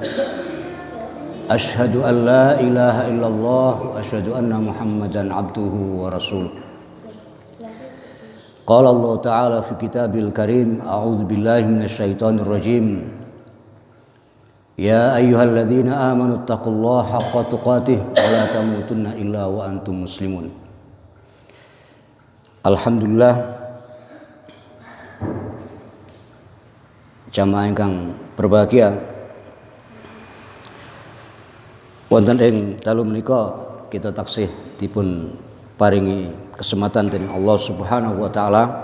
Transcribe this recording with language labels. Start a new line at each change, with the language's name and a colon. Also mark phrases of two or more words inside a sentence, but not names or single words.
Arabic: أشهد أن لا إله إلا الله وأشهد أن محمدا عبده ورسوله. قال الله تعالى في الكتاب الكريم أعوذ بالله من الشيطان الرجيم. يا أيها الذين آمنوا اتقوا الله حق تقاته ولا تموتن إلا وأنتم مسلمون.
Javanese: Alhamdulillah jamaah ingkang berbahagia, wonten ing dalu menika kita taksih dipun paringi kesempatan dening
Arabic: الله سبحانه وتعالى.